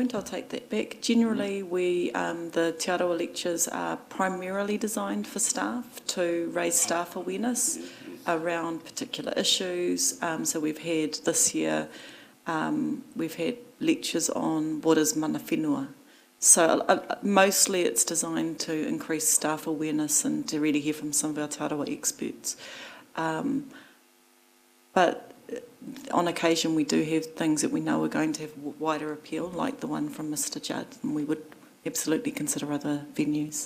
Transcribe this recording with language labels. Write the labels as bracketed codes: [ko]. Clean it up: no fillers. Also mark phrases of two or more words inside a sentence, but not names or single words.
[en] I'll take that back. Generally, the Te Aroha lectures are primarily designed for staff to raise staff awareness around particular issues. So we've had this year, we've had lectures on what is [mi] mana whenua. [en] So mostly it's designed to increase staff awareness and to really hear from some of our Te Aroha experts. But on occasion we do have things that we know are going to have wider appeal, like the one from Mr. Judd, and we would absolutely consider other venues.